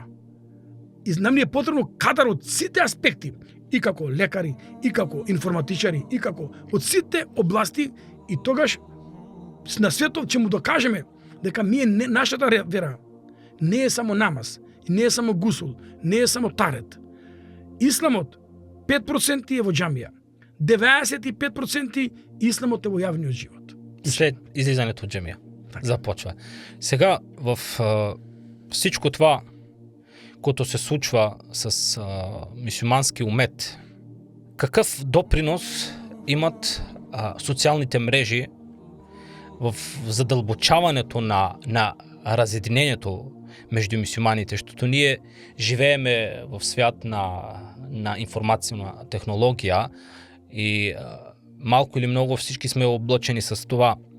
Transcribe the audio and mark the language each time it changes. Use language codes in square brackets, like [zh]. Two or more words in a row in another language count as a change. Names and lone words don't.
[mk] И нам ни е потребно кадар од сите аспекти, и како лекари, и како информатичари, и како од сите области, и тогаш на светов ќе му докажеме дека нашата вера не е само намаз, не е само гусул, не е само тарет. Исламот 5% е во џамија, 95% исламот е во јавниот живот. [bg] след излизането од џемија. Така. Започва. Сега в всичко това, което се случва с мюсюлмански умет, какъв допринос имат социалните мрежи в задълбочаването на разединението между мюсюлманите, защото ние живееме в свят на информационна технология и малко или много всички сме облъчени с това.